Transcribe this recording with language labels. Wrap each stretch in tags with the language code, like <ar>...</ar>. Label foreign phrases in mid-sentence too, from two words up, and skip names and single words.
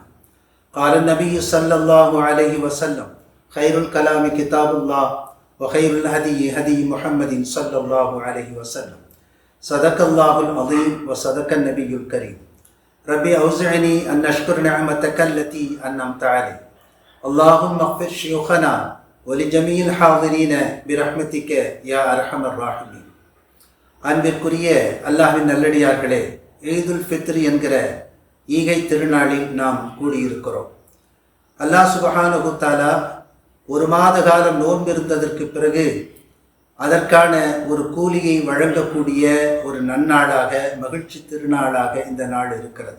<ar>قال نبي صلى الله عليه وسلم، خير الكلام كتاب الله وخير الهدي هدي محمد صلى الله عليه وسلم. صدق الله العظيم وصدق النبي الكريم. رب أوزعني أن أشكر نعمتك التي أنعمت عليه. اللهم اغفر شيوخنا ولجميع الحاضرين برحمتك يا أرحم الراحمين.</ar> <ta>அன்பிற்குரிய அல்லாஹ்வின் நல்லடியார்களே, ஈதுல் ஃபித்ர் என்கிற ஈகை திருநாளில் நாம் கூடியிருக்கிறோம். அல்லாஹ்</ta> <ar>سبحانه وتعالى</ar> <ta>ஒரு மாத காலம் நோன்பிருந்ததற்கு பிறகு அதற்கான ஒரு கூலியை வழங்கக்கூடிய ஒரு நன்னாளாக, மகிழ்ச்சி திருநாளாக இந்த நாள் இருக்கிறது.</ta>